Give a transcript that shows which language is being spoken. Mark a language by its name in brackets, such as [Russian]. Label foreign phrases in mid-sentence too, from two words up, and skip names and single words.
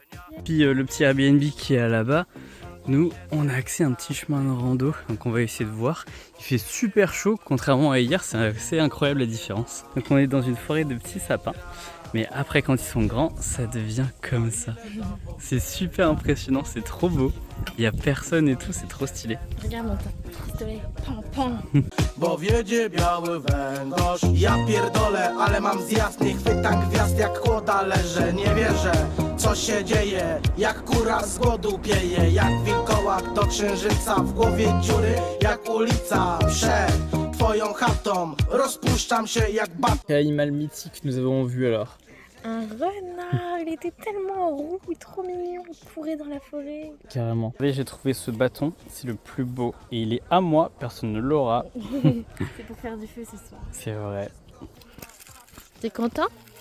[French] Puis le petit Airbnb qui est là-bas, nous on a accès à un petit chemin de rando, donc on va essayer de voir. Il fait super chaud, contrairement à hier, c'est assez incroyable la différence. Donc on est dans une forêt de petits sapins, mais après quand ils sont grands, ça devient comme ça. C'est super impressionnant, c'est trop beau. Il n'y a personne et tout, c'est trop stylé. Regarde mon pistolet. Pan, pan. [Polish] Bo wiedzie biały węgorz. Ja pierdolę, ale mam zjazd. Nie chwytam gwiazd jak kłoda leżę. Nie wierzę, co się dzieje. Jak kura z głodu pieje. Jak wilkołak do księżyca. W głowie dziury jak ulica. Przed twoją chatą rozpuszczam się jak bat. [French] Quel animal mythique nous avons vu alors? Un renard, il était tellement roux et trop mignon, il courait dans la forêt. Carrément. Vous savez, j'ai trouvé ce bâton, c'est le plus beau. Et il est à moi, personne ne l'aura. C'est pour faire du feu ce soir. C'est vrai. T'es content?